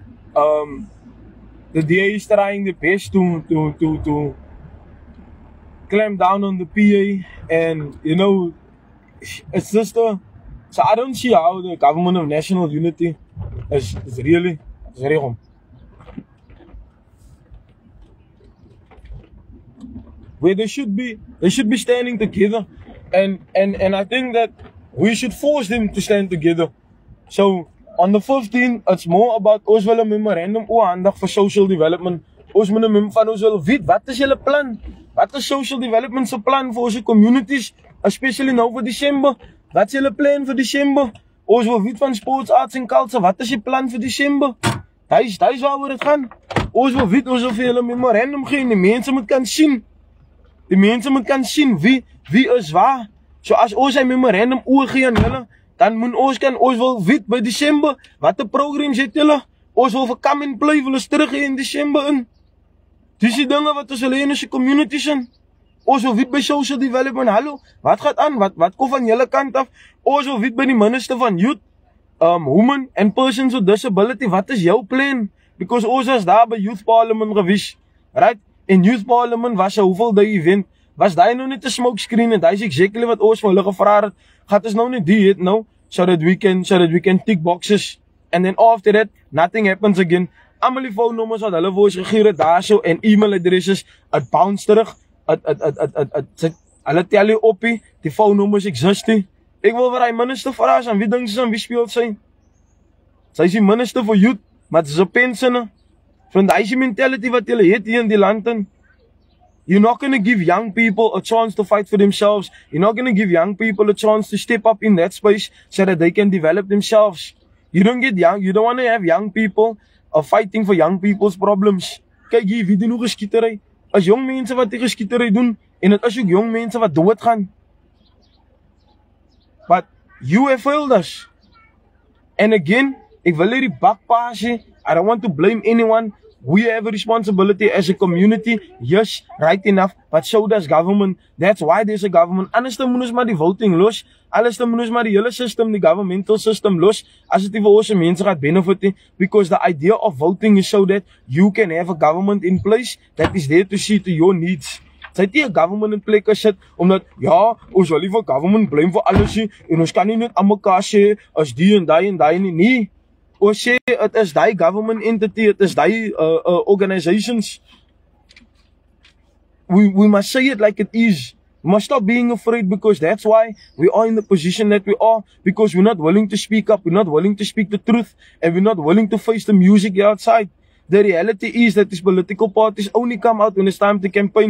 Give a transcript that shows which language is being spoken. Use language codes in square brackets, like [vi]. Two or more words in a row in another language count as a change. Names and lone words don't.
[en] The DA is trying the best to clamp down on the PA, and you know, it's just so I don't see how the government of national unity is really wrong. Where they should be standing together, and I think that we should force them to stand together. So on the 15th, it's more about [af] ons wil 'n memorandum oorhandig vir [en] social development. [af] Ons moet 'n van ons wil weet wat is julle plan? Wat is [en] social development [af] se plan vir ons communities, especially nou vir December? Wat is julle plan vir December? Ons wil weet van [en] sports, arts [af] en culture. Wat is die plan vir December? Dis waaroor dit gaan. Ons wil weet, ons wil vir julle 'n memorandum gee en die mense moet kan sien. Die mense moet kan sien wie is waar. So as ons 'n memorandum oorgee aan julle, dan moet ons wil weet by December watter programs het julle. Ons wil vir [en] come and play [af] wil ons terug in December in. Dis die dinge wat ons wil hê in ons communities in. Ons wil weet by social development, hallo, wat gaan aan? Wat kom van julle kant af? Ons wil weet by die minister van [en] youth, women and persons with disability, [af] wat is jou plan? Because ons was daar by [en] youth parliament [af] gewees, right? In [en] youth parliament [af] was 'n hoeveel dae event. Was daai nou net 'n [en] smoke screen [af] en daai is exactly wat ons vir hulle gevra het. Gaat ons nou net die nou [en] so that we can tick boxes, and then after that nothing happens again. [af] Almal die phone nummers wat hulle vir ons gegee het daarso en [en] email addresses, [af] het bounce terug. Hulle tel jy op die [en] phone numbers [af] exist nie. Ek wil vir hy minister vra aan wie dink sy aan wie speel sy? Sy is die [en] minister for youth, [af] maar dis 'n pensioner. Van daai mentality wat julle het hier in die land in. [en] You're not going to give young people a chance to fight for themselves. You're not going to give young people a chance to step up in that space so that they can develop themselves. You don't want to have young people fighting for young people's problems. [af] Kyk hier, wie doen hoe geskietery? As jong mense wat die geskietery doen, en dit is ook jong mense wat doodgaan. [en] But you have failed us. And again, [af] ek wil hierdie bakpaasie, [en] I don't want to blame anyone. We have a responsibility as a community. Yes, right enough, but so does government. That's why there's a government. [af] Anders dan moet ons maar die voting los. Alles dan moet ons maar die hele system, die governmental system los. As dit nie vir ons mense gaat benefit nie. [en] Because the idea of voting is so that you can have a government in place that is there to see to your needs. [af] Sy het nie 'n government in plek gesit, omdat, ja, ons wil nie vir government blame vir alles nie, en ons kan nie net aan mekaar sê, as die en die nie. Nee. Ons sê, het is die government entity, het is die organizations. [en] We must say it like it is. We must stop being afraid, because that's why we are in the position that we are, because we're not willing to speak up, we're not willing to speak the truth, and we're not willing to face the music outside. The reality is that these political parties only come out when it's time to campaign.